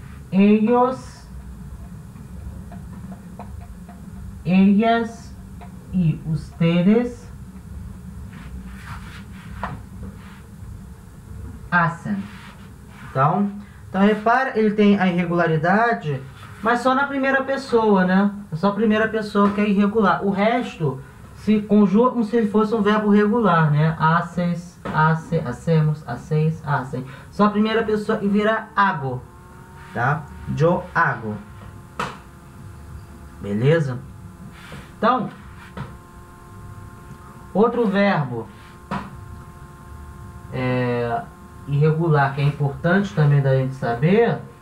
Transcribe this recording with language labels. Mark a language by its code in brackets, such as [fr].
[es] Ellos, ellas y ustedes hacen. [pt] Então repara, ele tem a irregularidade, mas só na primeira pessoa, né? É só a primeira pessoa que é irregular. O resto se conjuga como se ele fosse um verbo regular, né? [es] Haces, hace, hacemos, hacéis, hacem. [pt] Só a primeira pessoa e vira hago, tá? [es] Yo hago. [pt] Beleza? Então, outro verbo irregular que é importante também da gente saber